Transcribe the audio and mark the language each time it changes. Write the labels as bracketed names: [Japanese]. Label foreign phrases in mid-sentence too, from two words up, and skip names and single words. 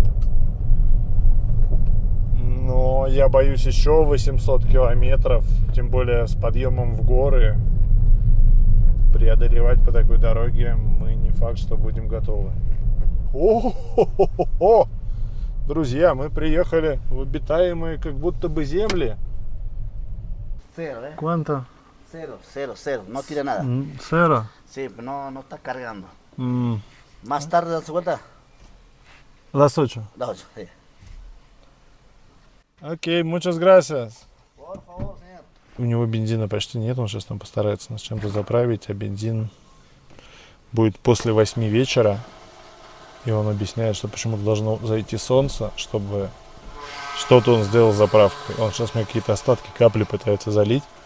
[Russian] Но я боюсь еще 800 километров, тем более с подъемом в горы, преодолевать по такой дороге мы не факт, что будем готовы. О-хо-хо-хо-хо! Друзья, мы приехали в обитаемые как будто бы земли. [Spanish] Cero, ¿eh? ¿Cuánto? Cero, cero, cero. No tira nada. Cero. Sí, no está cargando. Más tarde das vuelta. Las 8. Las 8, sí. Окей, muchas gracias. Por favor, señor. [Russian] У него бензина почти нет, он сейчас там постарается нас чем-то заправить, а бензин будет после 8 вечера. И он объясняет, что почему-то должно зайти солнце, чтобы что-то он сделал с заправкой. Он сейчас мне какие-то остатки, капли пытается залить.